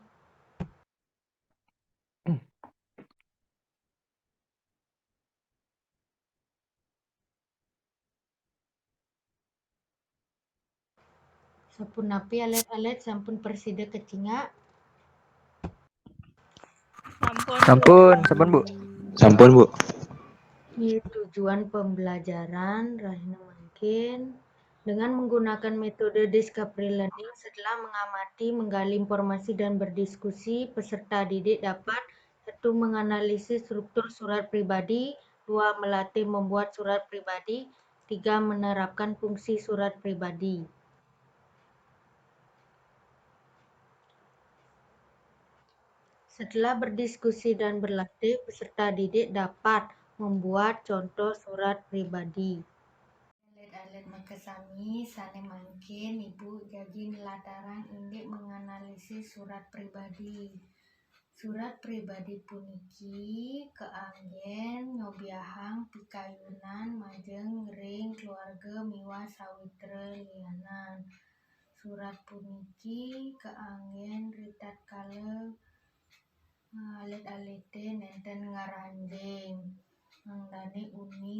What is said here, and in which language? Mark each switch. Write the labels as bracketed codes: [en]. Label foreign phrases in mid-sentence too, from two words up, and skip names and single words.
[ban] Sapunapi alit-alit sampun persida kecingak. sampun Bu. Sampun Bu. [id] Tujuan pembelajaran rahina mungkin dengan menggunakan metode [en] discovery learning [id] setelah mengamati, menggali informasi dan berdiskusi, peserta didik dapat 1. Menganalisis struktur surat pribadi, 2. Melatih membuat surat pribadi, 3. Menerapkan fungsi surat pribadi. Setelah berdiskusi dan berlatih, peserta didik dapat membuat contoh surat pribadi. [ban] Alit-alit maka sami sane mangkin ibu jagi nelatarang indik [id] menganalisis surat pribadi. [ban] Surat pribadi puniki keanggen nyobiahang pikayunan majeng ring keluarga miwa sawitra lianan. Surat puniki keanggen ritat kala alit-alite nenten ngaranjing mangdane uning